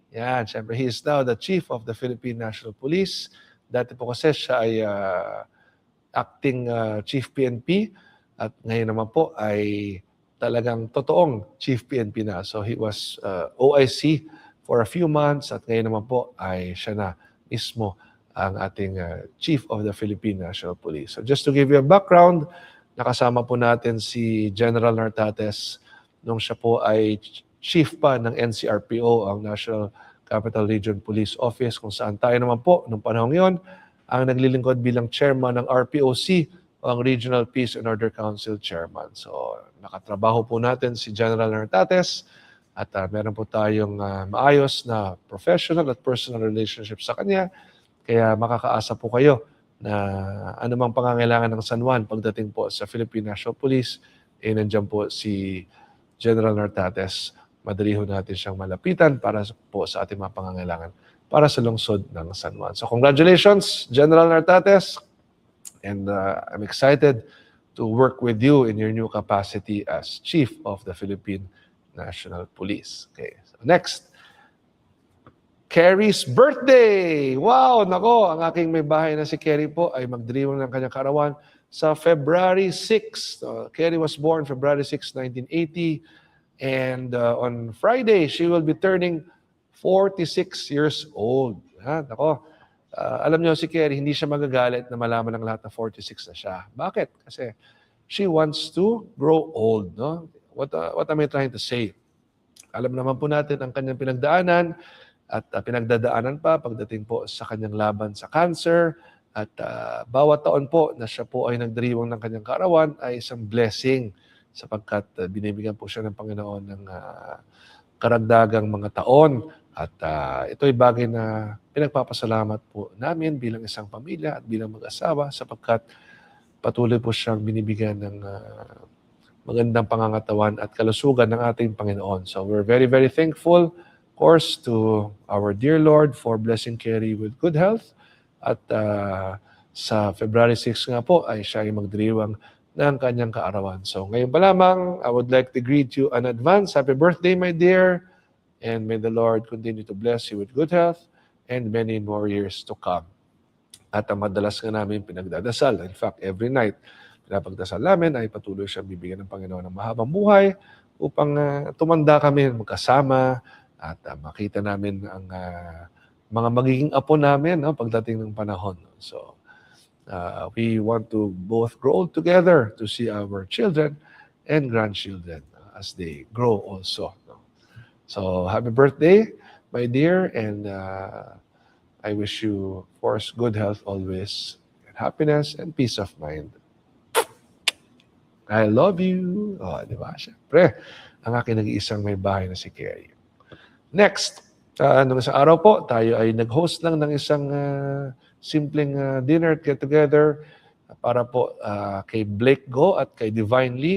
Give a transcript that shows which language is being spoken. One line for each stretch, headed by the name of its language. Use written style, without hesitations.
English: Yan, syempre, he is now the Chief of the Philippine National Police.
Filipino: Dati po kasi siya ay acting Chief PNP at ngayon naman po ay talagang totoong Chief PNP na.
English: So he was OIC for a few months
Filipino: at ngayon naman po ay siya na mismo ang ating Chief of the Philippine National Police.
English: So just to give you a background,
Filipino: nakasama po natin si General Nartates nung siya po ay chief pa ng NCRPO, ang National Capital Region Police Office, kung saan tayo naman po nung panahon yon ang naglilingkod bilang chairman ng RPOC o ang Regional Peace and Order Council Chairman. So nakatrabaho po natin si General Nartates at meron po tayong maayos na professional at personal relationship sa kanya. Kaya makakaasa po kayo na anumang pangangailangan ng San Juan pagdating po sa Philippine National Police, nandiyan po si General Nartates. Madali ho natin siyang malapitan para po sa ating mga pangangailangan para sa lungsod ng San Juan.
English: So congratulations, General Nartates, and I'm excited to work with you in your new capacity as Chief of the Philippine National Police. Okay, so next, Kerry's birthday! Wow!
Filipino: Nako, ang aking may bahay na si Kerry po ay magdiriwang ng kanyang kaarawan sa February 6.
English: Kerry was born February 6, 1980. And on Friday, she will be turning 46 years old.
Filipino: Nako, alam niyo si Kerry, hindi siya magagalit na malaman ng lahat na 46 na siya. Bakit?
English: Kasi she wants to grow old. No? What am I trying to say?
Filipino: Alam naman po natin ang kanyang pinagdaanan at pinagdadaanan pa pagdating po sa kanyang laban sa cancer. At bawat taon po na siya po ay nagdiriwang ng kanyang kaarawan ay isang blessing sapagkat binibigyan po siya ng Panginoon ng karagdagang mga taon. At ito'y bagay na pinagpapasalamat po namin bilang isang pamilya at bilang mag-asawa sapagkat patuloy po siyang binibigyan ng magandang pangangatawan at kalusugan ng ating Panginoon.
English: So we're very, very thankful, of course, to our dear Lord for blessing Kerry with good health.
Filipino: At sa February 6 nga po ay siya ay magdiriwang ng kanyang kaarawan. So ngayon pa lamang,
English: I would like to greet you in advance. Happy birthday, my dear. And may the Lord continue to bless you with good health and many more years to come.
Filipino: At ang madalas nga namin pinagdadasal,
English: in fact, every night,
Filipino: pinapagdasal namin ay patuloy siyang bibigyan ng Panginoon ng mahabang buhay upang tumanda kami magkasama at makita namin ang mga magiging apo namin pagdating ng panahon.
English: So, we want to both grow old together to see our children and grandchildren as they grow also. So, happy birthday, my dear, and I wish you, of course, good health always, and happiness and peace of mind. I love you.
Filipino: Di ba? Siyempre, ang aking nag-iisang may bahay na si Kerry. Next, nung isang araw po, tayo ay nag-host lang ng isang simpleng dinner get-together para po kay Blake Go at kay Divine Lee.